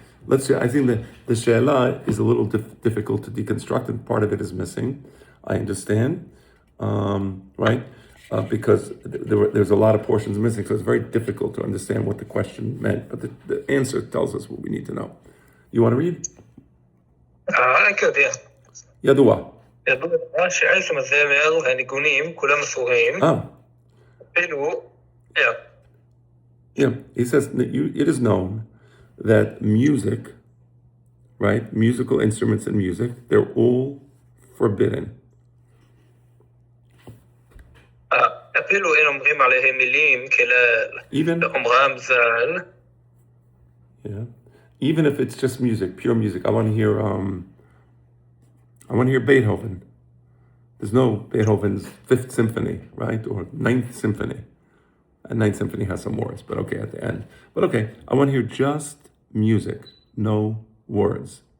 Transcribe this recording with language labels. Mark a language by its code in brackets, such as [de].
[en] I think the She'elah is a little difficult to deconstruct, and part of it is missing. I understand, right? Because there's a lot of portions missing, so it's very difficult to understand what the question meant. But the answer tells us what we need to know. You want to read? I could, yeah. [he] ידוע. ידוע שעצם הזמר והניגונים כולם אסורים. אפילו, yeah. [en] Yeah, he says it is known that music, right, musical instruments and music, they're all forbidden. [he] אפילו אין אומרים עליהם מילים כלל. [en] Even, [he] ואומרם ז"ל, [en] yeah, even if it's just music, pure music. I want to hear Beethoven. There's no Beethoven's Fifth Symphony, right? Or Ninth Symphony. And Ninth Symphony has some words, but okay, at the end. But okay, I want to hear just music, no words.